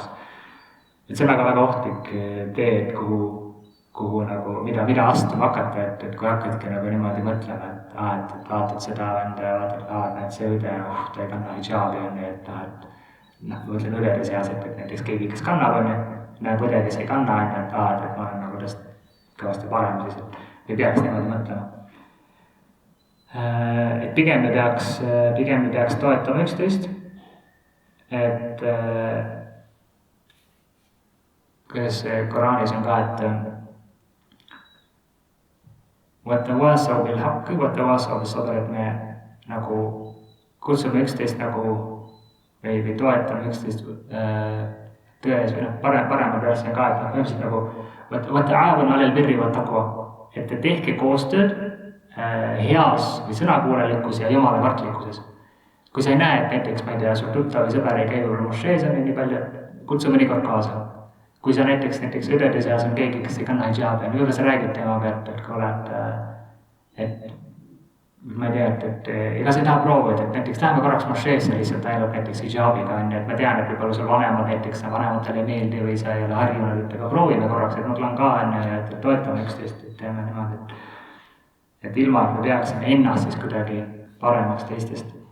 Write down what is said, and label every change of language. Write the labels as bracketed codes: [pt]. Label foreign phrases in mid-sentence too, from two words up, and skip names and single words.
[et] Et see on väga ohtlik tee, et kuhu nagu, mida astuma hakata, et kui hakkadki nagu niimoodi mõtlema, et vaatad seda enda ja vaatad, et see õde, ta ei kanna hijaabi, et ma mõtlen õdede seas, et näiteks keegi, kes kannab, näeb õde, kes ei kanna, et ma olen nagu tast kõvasti parem, siis et ei peaks niimoodi mõtlema. Et pigem me peaks toetama üksteist, et kuidas Koraanis on ka, [ar] et وَتَوَاسَوْا بِالْحَقِّ وَتَوَاسَوْا بِالصَّبْرِ, [et] et me nagu kutsume üksteist nagu või toetame üksteist tões või parema pealse ka, et põhimõtteliselt nagu [ar] وَتَعَاوَنُوا عَلَى الْبِرِّ وَالتَّقْوَى, [et] et tehke koostööd heas või sõnakuulelikkus ja jumala kartlikkuses. Kui sa ei näe, et näiteks, ma ei tea, sul tuttav või sõber ei käi võib-olla mošees on nii palju, kutsu mõnikord kaasa. Kui sa näiteks õdede seas on keegi, kes ei kanna hijaabi, võib-olla sa räägid tema pealt, et kui oled, et ma ei tea, et ega sa ei taha proovida, et näiteks läheme korraks mošeesse lihtsalt ainult näiteks hijaabiga, et ma tean, et võib-olla sul vanemad näiteks, vanematele ei meeldi või sa ei ole harjunud, et ega proovime korraks, et ma tulen ka, et toetame üksteist, et teeme niimoodi, et ilma, et me peaksime ennast siis kuidagi paremaks teistest.